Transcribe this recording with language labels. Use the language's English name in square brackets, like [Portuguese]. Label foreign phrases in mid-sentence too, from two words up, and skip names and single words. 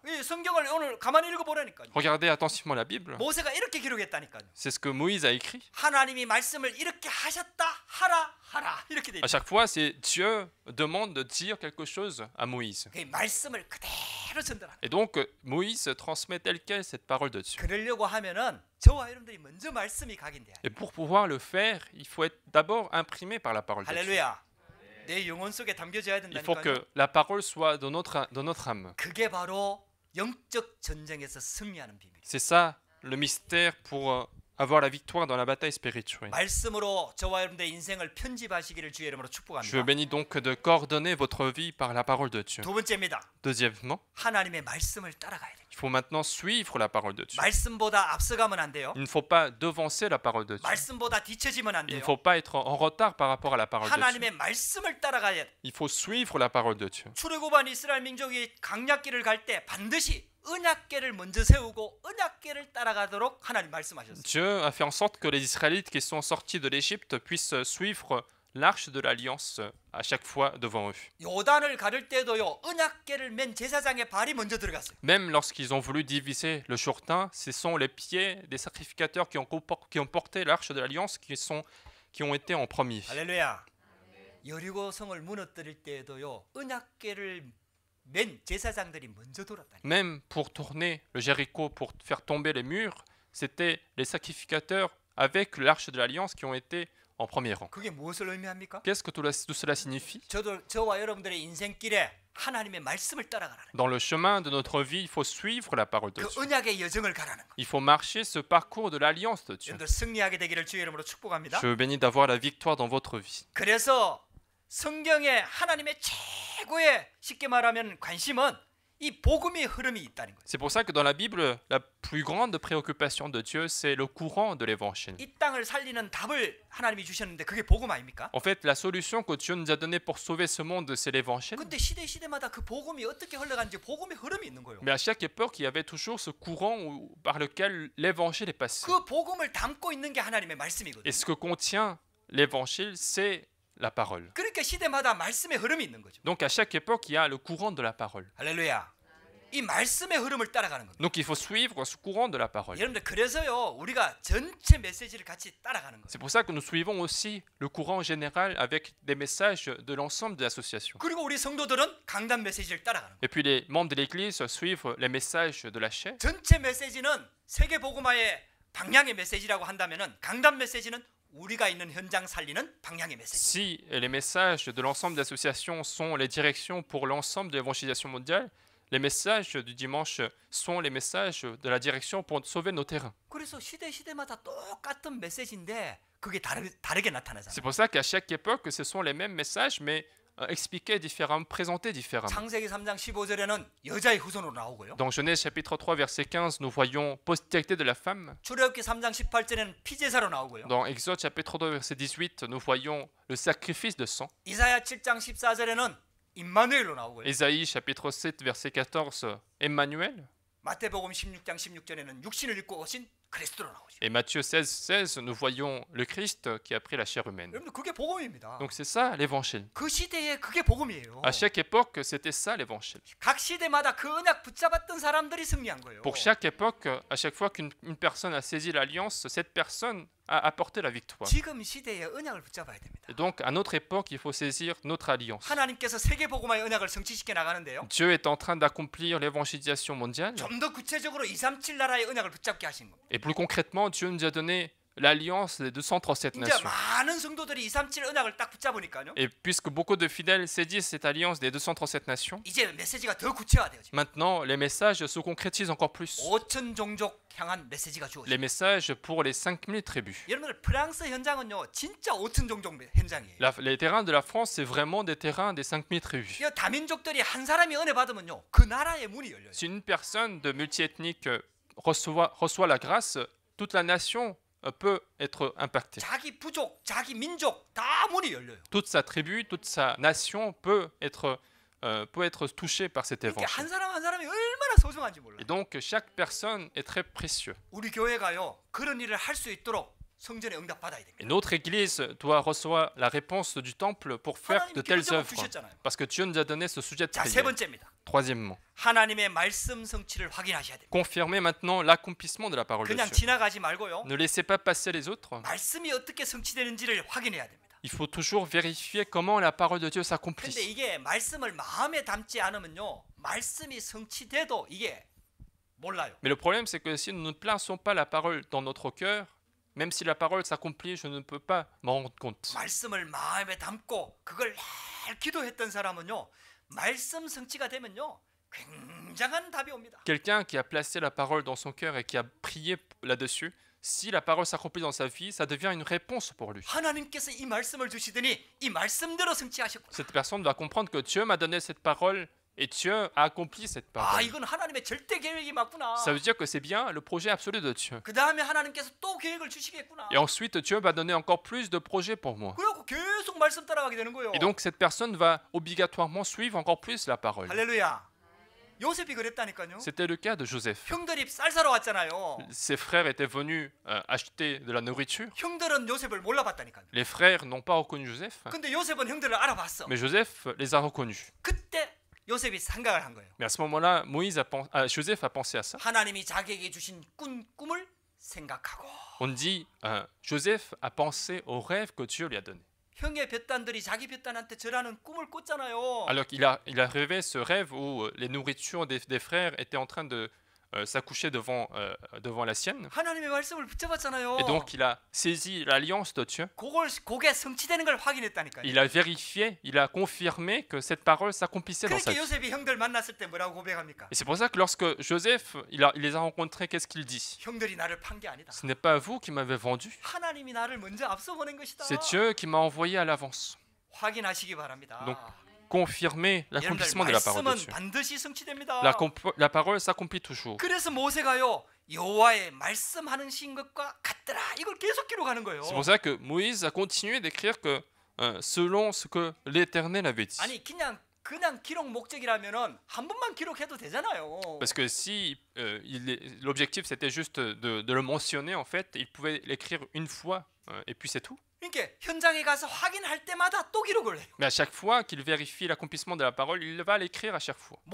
[Korean] 이 성경을 오늘 가만히 읽어보라니까요. [French] Regardez attentivement la Bible. [Korean] 모세가 이렇게 기록했다니까요. [French] C'est ce que Moïse a écrit. [Korean] 하나님이 말씀을 이렇게 하셨다 하라 이렇게 돼 [French] À [Korean] 있어요. [French] chaque fois, c'est Dieu demande de dire quelque chose à Moïse. [Korean] 그 말씀을 그대로 전달합니다. [French] Et donc, Moïse transmet telle quelle cette parole de Dieu. [Korean] 그러려고 하면은 저와 여러분들이 먼저 말씀이 각인돼야 돼요. [French] Et pour pouvoir le faire, il faut être d'abord imprimé par la parole de Dieu. [Korean] 할렐루야. 내 영혼 속에 담겨져야 [French] Il faut [Korean] 된다니까요. [French] que la parole soit dans notre âme. [Korean] 그게 바로 영적 전쟁에서 승리하는 비밀. [French] C'est ça le mystère pour avoir la victoire dans la bataille spirituelle. [Korean] 말씀으로 저와 여러분들의 인생을 편집하시기를 주의 이름으로 [French] Je vous [Korean] 축복합니다. [French] bénis donc de coordonner votre vie par la parole de Dieu. [Korean] 두 번째입니다. [French] Deuxièmement, [Korean] 하나님의 말씀을 따라가야 돼요. [French] il faut maintenant suivre la parole de Dieu. [Korean] 말씀보다 앞서가면 안 돼요. [French] Il ne faut pas devancer la parole de Dieu. [Korean] 말씀보다 뒤처지면 안 [French] Il ne [Korean] 돼요. [French] faut pas être en retard par rapport à la parole de Dieu. [Korean] 하나님의 말씀을 따라가야 돼요. [French] Il faut suivre la parole de Dieu. [Korean] 출애굽한 이스라엘 민족이 강약길을 갈 때 반드시 언약궤를 먼저 세우고 언약궤를 따라가도록 하나님 말씀하셨어요. [French] Dieu a fait en sorte que les Israélites qui sont sortis de l'Égypte puissent suivre l'arche de l'alliance à chaque fois devant eux. [Korean] 요단을 가를 때도요. 언약궤를 맨 제사장의 발이 먼저 들어갔어요. [French] Même lorsqu'ils ont voulu diviser le Jourdain, ce sont les pieds des sacrificateurs qui ont porté l'arche de l'alliance qui sont qui ont été en premier. [Korean] 할렐루야. 여리고 성을 무너뜨릴 때에도요. 언약궤를 맨 제사장들이 먼저 돌았다니. [French] Même pour tourner le Jéricho, pour faire tomber les murs, c'était les sacrificateurs avec l'arche de l'Alliance qui ont été en premier rang. [Korean] 그게 무엇을 의미합니까? [French] Qu'est-ce que tout cela signifie? [Korean] 저와 여러분들의 인생길에 하나님의 말씀을 따라가라는 거예요. [French] Dans le chemin de notre vie, il faut suivre la parole de [Korean] 그 [French] Dieu. [Korean] 언약의 여정을 가라는 거예요. [French] Il faut marcher ce parcours de l'Alliance de Dieu. [Korean] 여러분들 승리하게 되기를 주의 이름으로 축복합니다. [French] Je veux bénir d'avoir la victoire dans votre vie. [Korean] 그래서 성경에 하나님의 최고의 쉽게 말하면 관심은 이 복음의 흐름이 있다는 거예요. [French] C'est pour ça que dans la Bible, la plus grande préoccupation de Dieu, c'est le courant de l'Évangile. [Korean] 이 땅을 살리는 답을 하나님이 주셨는데 그게 복음 아닙니까? [French] En fait, la solution que Dieu nous a donnée pour sauver ce monde, c'est l'Évangile. [Korean] 근데 시대마다 그 복음이 어떻게 흘러가는지 복음의 흐름이 있는 거예요. [French] Mais à chaque époque, il y avait toujours ce courant par lequel l'Évangile est passé. [Korean] 그 복음을 담고 있는 게 하나님의 말씀이거든요. [French] Et ce que contient l'Évangile, c'est la parole. [Korean] 그러니까 시대마다 말씀의 흐름이 있는 거죠. [French] Donc à chaque époque, il y a le courant de la parole. [Korean] 할렐루야. 이 말씀의 흐름을 따라가는 겁니다. [French] Donc il faut suivre ce courant de la parole. [Korean] 여러분들 그래서요 우리가 전체 메시지를 같이 따라가는 거예요. [French] C'est pour ça que nous suivons aussi le courant général avec des messages de l'ensemble de l'association. [Korean] 그리고 우리 성도들은 강단 메시지를 따라가는 거예요. [French] Et puis les membres de l'Église suivent les messages de la chair. [Korean] 전체 메시지는 세계 복음화의 방향의 메시지라고 한다면은 강단 메시지는 우리가 있는 현장 살리는 방향의 메시지. [French] Si les messages de l'ensemble des associations sont les directions pour l'ensemble de l'évangélisation mondiale, les messages du dimanche sont les messages de la direction pour sauver nos terrains. [Korean] 그래서 시대마다 똑같은 메시지인데 그게 다르게 나타나잖아요. [French] C'est pour ça qu'à chaque époque, ce sont les mêmes messages, mais expliqués différemment, présentés différemment. [Korean] 창세기 3장 15절에는 여자의 후손으로 나오고요. [French] Dans Genèse chapitre 3 verset 15, nous voyons postérité de la femme. [Korean] 출애굽기 3장 18절에는 피제사로 나오고요. [French] Dans Exode chapitre 2 verset 18, nous voyons le sacrifice de sang. [Korean] 이사야 7장 14절에는 임마누엘로 나오고요. [French] Ésaïe chapitre 7 verset 14, Emmanuel. [Korean] 마태복음 16장 16절에는 육신을 입고 오신 그리스도로 나오죠. [French] Et Matthieu 16, nous voyons le Christ qui a pris la chair humaine. [Korean] 여러분들 그게 복음입니다. [French] Donc c'est ça l'évangile. [Korean] 그 시대에 그게 복음이에요. [French] À chaque époque, c'était ça l'évangile. [Korean] 각 시대마다 그 언약 붙잡았던 사람들이 승리한 거예요. [French] Pour chaque époque, à chaque fois qu'une personne a saisi l'alliance, cette personne a apporté la victoire. [Korean] 지금 시대에 언약을 붙잡아야 됩니다. [French] Et donc, à notre époque, il faut saisir notre alliance. [Korean] 하나님께서 세계 복음화의 언약을 성취시켜 나가는데요. [French] Dieu est en train d'accomplir l'évangélisation mondiale. [Korean] 좀 더 구체적으로 237 나라의 언약을 붙잡게 하신 겁니다. [French] Et plus concrètement, Dieu nous a donné l'alliance des 237 [Korean] 이제 [French] nations. [Korean] 많은 성도들이 237 언약을 딱 붙잡으니까요. [French] Et puisque beaucoup de fidèles saisissent cette alliance des 237 nations, [Korean] 이제 메시지가 더 구체화돼요. [French] maintenant les messages se concrétisent encore plus. [Korean] 5천 종족 향한 메시지가 주어져요. [French] Les messages pour les 5000 tribus. [Korean] 여러분들 프랑스 현장은요 진짜 5천 종족 현장이에요. [French] Les terrains de la France, c'est vraiment des terrains des 5000 tribus. [Korean] 이 다민족들이 한 사람이 은혜 받으면요 그 나라의 문이 열려요. [French] Si une personne de multiethnique reçoit la grâce, toute la nation peut être impactée. [Korean] 자기 부족, 자기 민족 다 문이 열려요. [French] Toute sa tribu, toute sa nation peut être touchée par cet [Korean] 이렇게 [French] évangile. [Korean] 한 사람 한 사람이 얼마나 소중한지 몰라요. [French] Et donc chaque personne est très précieux. [Korean] 우리 교회가요 그런 일을 할 수 있도록 성전에 응답 받아야 됩니다. [French] Et notre Église doit recevoir la réponse du temple pour faire de telles œuvres. Parce que Dieu nous a donné ce sujet de [Korean] 자, 세 [French] prière. [Korean] 번째입니다. [French] Troisièmement, [Korean] 하나님의 말씀 성취를 확인하셔야 됩니다. [French] confirmez maintenant l'accomplissement de la parole de [Korean] 그냥 [French] Dieu. [Korean] 지나가지 말고요. [French] Ne laissez pas passer les autres. [Korean] 말씀이 어떻게 성취되는지를 확인해야 됩니다. [French] Il faut toujours vérifier comment la parole de Dieu [Korean] 근데 [French] s'accomplit. [Korean] 이게 말씀을 마음에 담지 않으면요. 말씀이 성취돼도 이게 몰라요. [French] Mais le problème, c'est que si nous ne plaçons pas la parole dans notre cœur, même si la parole s'accomplit, je ne peux pas m'en rendre compte. [Korean] 말씀을 마음에 담고 그걸 늘 기도했던 사람은요. 말씀 성취가 되면요. 굉장한 답이 옵니다. [French] Quelqu'un qui a placé la parole dans son cœur et qui a prié là-dessus, si la parole s'accomplit dans sa vie, ça devient une réponse pour lui. [Korean] 하나님께서 이 말씀을 주시더니 이 말씀대로 성취하셨구나. [French] Cette personne doit comprendre que Dieu m'a donné cette parole et Dieu a accompli cette [Korean] 아, [French] parole. [Korean] 이건 하나님의 절대 계획이 맞구나. [French] Ça veut dire que c'est bien le projet absolu de Dieu. [Korean] 그 다음에 하나님께서 또 계획을 주시겠구나. [French] Et ensuite, Dieu va donner encore plus de projets pour moi. [Korean] 그리고 계속 말씀 따라가게 되는 거예요. [French] Et donc, cette personne va obligatoirement suivre encore plus la parole. [Korean] 할렐루야. 요셉이 그랬다니까요. [French] C'était le cas de Joseph. [Korean] 형들이 쌀 사러 왔잖아요. [French] Ses frères étaient venus acheter de la nourriture. [Korean] 형들은 요셉을 몰라봤다니까요. [French] Les frères n'ont pas reconnu Joseph, [Korean] 근데 요셉은 형들을 알아봤어. [French] mais Joseph les a reconnus. [Korean] 그때 요셉이 생각을 한 거예요. [French] Mais à ce moment-là, Joseph a pensé à ça. [Korean] 하나님이 자기에게 주신 꿈을 생각하고 [French] On dit, Joseph a pensé au rêve que Dieu lui a donné. [Korean] 형의 벳단들이 자기 벳단한테 저라는 꿈을 꿨잖아요. [French] Alors qu'il a rêvé ce rêve où les nourritures des frères étaient en train de s'accoucher devant la sienne. [Korean] 하나님의 말씀을 붙잡았잖아요. [French] Et donc il a saisi l'alliance de Dieu. [Korean] 그게 성취되는 걸 확인했다니까요. [French] Il a vérifié, il a confirmé que cette parole s'accomplissait dans sa [Korean] 그렇게 [French] vie. [Korean] 요셉이 형들 만났을 때 뭐라고 고백합니까? [French] Et c'est pour ça que lorsque Joseph il les a rencontrés, qu'est-ce qu'il dit? [Korean] 형들이 나를 판 게 아니다. [French] Ce n'est pas vous qui m'avez vendu, [Korean] 하나님이 나를 먼저 앞서 보낸 것이다. [French] c'est Dieu qui m'a envoyé à l'avance. [Korean] 확인하시기 바랍니다. [French] Donc, confirmer [Korean] 여러분들 [French] l'accomplissement de la parole de [Korean] 말씀은 [French] Dieu. [Korean] 반드시 성취됩니다. [French] La parole s'accomplit toujours. [Korean] 그래서 모세가요 여호와의 말씀하는 것과 같더라 이걸 계속 기록하는 거예요. [French] C'est pour ça que Moïse a continué d'écrire que selon ce que l'Éternel avait dit. [Korean] 아니 그냥 기록 목적이라면은 한 번만 기록해도 되잖아요. [French] Parce que si l'objectif c'était juste de le mentionner, en fait, il pouvait l'écrire une fois et puis c'est tout. [Korean] 그러니까 현장에 가서 확인할 때마다 또 기록을 해요. [French] Mais à chaque fois qu'il vérifie l'accomplissement de la parole, il va l'écrire à chaque fois.